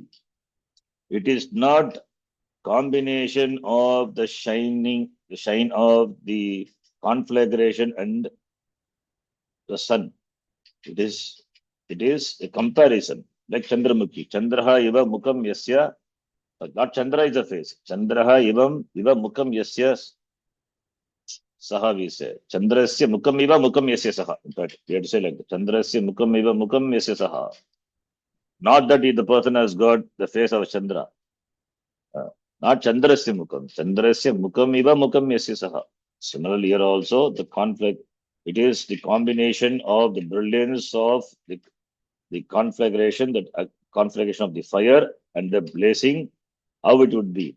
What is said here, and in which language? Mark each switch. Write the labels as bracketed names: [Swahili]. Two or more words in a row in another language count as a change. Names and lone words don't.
[English] It is not combination of the shine of the conflagration and the sun. It is a comparison, like Chandramukhi. [Sanskrit] Chandraha Iva Mukam Yasya. [English] Not Chandra is a face. [Sanskrit] Chandraha Iva Mukam Yasya Saha, [English] we say. [Sanskrit] Chandrasya Mukam Iva Mukam Yasya Saha. [English] In fact, we have to say like that. [Sanskrit] Chandrasya Mukam Iva Mukam Yasya Saha. [English] Not that the person has got the face of Chandra. Not [Sanskrit] Chandrasya Mukam. Chandrasya Mukam Iva Mukam Yasya Saha. [English] Similarly, here also the conflict. It is the combination of the brilliance of the conflagration, conflagration of the fire and the blazing, how it would be.